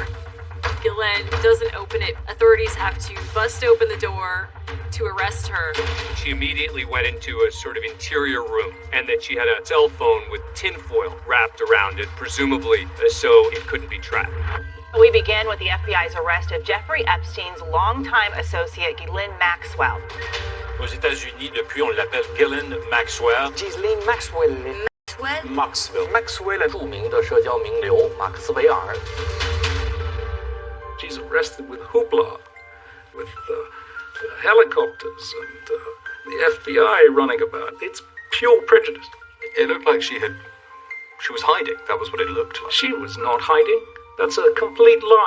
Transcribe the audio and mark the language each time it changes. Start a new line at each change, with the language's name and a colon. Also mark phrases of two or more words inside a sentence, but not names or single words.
English: Ghislaine doesn't open it. Authorities have to bust open the door to arrest her. She immediately went into a sort of interior room, and that she had a cell phone with tinfoil wrapped around it, presumably so it couldn't be tracked. We begin with the FBI's arrest of Jeffrey Epstein's longtime associate, Ghislaine Maxwell.
French: Aux États-Unis, depuis, on l'appelle Ghislaine Maxwell.
English: Ghislaine Maxwell. Maxwell.
Chinese: Maxwell 著名的社交名流马克斯韦尔。
English: She's arrested with hoopla, with helicopters and the FBI running about. It's pure prejudice. It looked like she was hiding. That was what it looked like. She was not hiding. That's a complete lie.